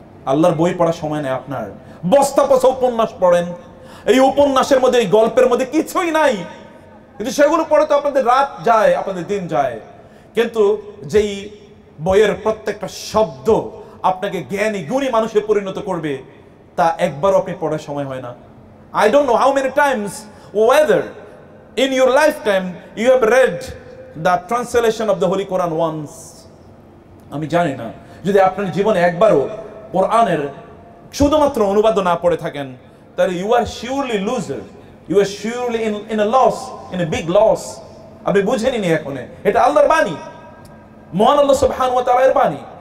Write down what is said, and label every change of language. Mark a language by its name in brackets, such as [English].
[Bangla] আল্লাহর বই পড়ার সময় নেই আপনার। বস্তা পচা উপন্যাস পড়েন, এই উপন্যাসের মধ্যে, এই গল্পের মধ্যে কিছুই নাই, কিন্তু সেগুলো পড়ে তো আপনাদের রাত যায়, আপনাদের দিন যায়। কিন্তু যেই বইয়ের প্রত্যেকটা শব্দ আপনাকে জ্ঞানী গুণী মানুষে পরিণত করবে, তা একবারও আপনি পড়ার সময় হয় না। [English] I don't know how many times, whether in your lifetime you have read the translation of the Holy Quran once. [Bangla] আমি জানি না, যদি আপনার জীবনে একবারও কোরআনের শুধুমাত্র অনুবাদ না পড়ে থাকেন, তাহলে [English] you are surely loser, you are surely in a loss, in a big loss. [Bangla] আপনি বুঝেনি এখন, এটা আল্লাহর বাণী, মহান আল্লাহ সুবহানাহু ওয়া তাআলার বাণী।